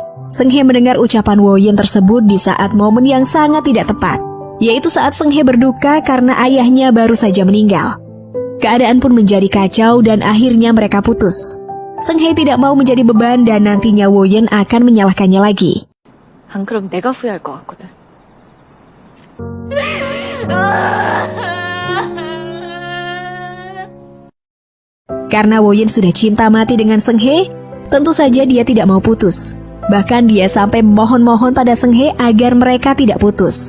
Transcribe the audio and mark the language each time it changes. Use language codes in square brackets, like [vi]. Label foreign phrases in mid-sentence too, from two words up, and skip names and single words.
[id] Seung Hae mendengar ucapan Woyun tersebut di saat momen yang sangat tidak tepat, yaitu saat Seung Hae berduka karena ayahnya baru saja meninggal. Keadaan pun menjadi kacau dan akhirnya mereka putus. Seung Hae tidak mau menjadi beban dan nantinya Woyun akan menyalahkannya lagi. [ko] 안 그럼 내가 후회할 것 같거든. [id] Karena Woyun sudah cinta mati dengan Seung Hae, tentu saja dia tidak mau putus. Bahkan dia sampai mohon-mohon pada Seung Hae agar mereka tidak putus.